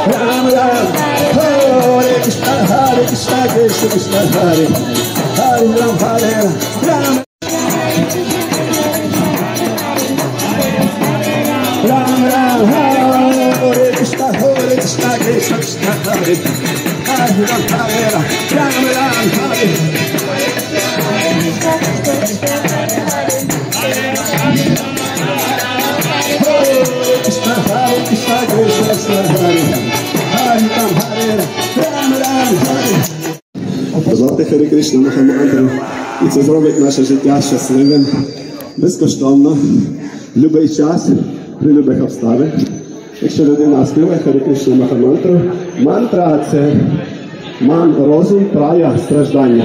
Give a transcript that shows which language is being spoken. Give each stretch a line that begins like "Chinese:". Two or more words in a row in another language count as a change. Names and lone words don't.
Sanskrit: Ram Ram, Hare Krishna, Krishna Krishna, Hare Hare Ram, Hare Ram, Ram Ram Ram, Hare Krishna, Krishna Krishna, Hare Hare Ram, Hare Ram, Ram Ram, Hare. Krishna, Krishna Krishna, Hare Hare Ram, Hare Ram, Ram Hare.
Ukrainian: Позвати Харі Кришна Махамантру, і це зробить наше життя щасливим, безкоштовно, в будь-який час, при будь-яких обставинах. Якщо людина співає Харі Кришна Махамантру, мантра – це розум, прая, страждання.